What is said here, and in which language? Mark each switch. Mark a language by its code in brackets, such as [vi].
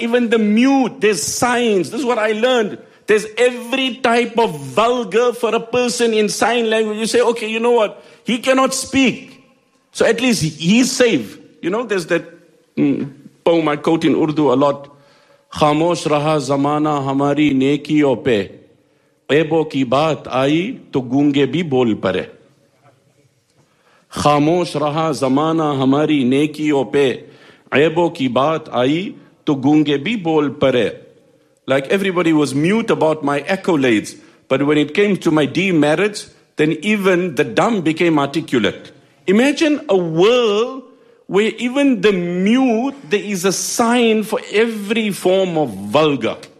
[en] Even the mute, there's signs. This is what I learned. There's every type of vulgar for a person in sign language. You say, okay, you know what? He cannot speak. So at least he's safe. You know, there's that poem I quote in Urdu a lot. [ur] خاموش رہا زمانہ ہماری نیکیوں پہ, عیبوں کی بات آئی تو گونگے بھی بول پڑے. خاموش رہا زمانہ ہماری نیکیوں پہ, عیبوں کی بات آئی تو گونگے بھی بول پڑے. [en] Like everybody was mute about my accolades, but when it came to my demerits, then even the dumb became articulate. Imagine a world where even the mute, there is a sign for every form of vulgar.